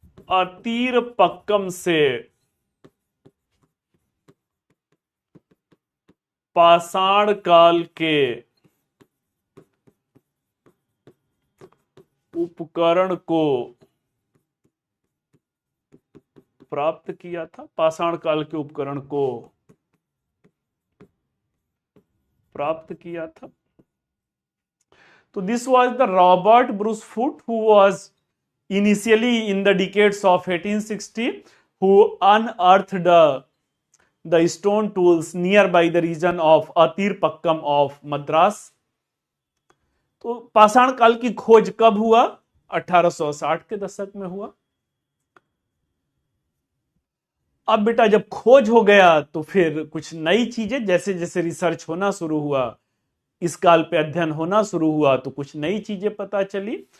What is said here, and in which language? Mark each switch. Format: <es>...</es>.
<hi>अतीर पक्कम से पाषाण काल के उपकरण को प्राप्त किया था। पाषाण काल के उपकरण को प्राप्त किया था।</hi> <en>तो this was the Robert Bruce Foote who was initially in the decades of 1860 who unearthed the stone tools nearby the region of Atirpakkam of Madras।</en> <hi>तो पाषाण काल की खोज कब हुआ? 1860 के दशक में हुआ। अब बेटा जब खोज हो गया तो फिर कुछ नई चीजें, जैसे जैसे रिसर्च होना शुरू हुआ, इस काल पे अध्ययन होना शुरू हुआ, तो कुछ नई चीजें पता चली।</hi>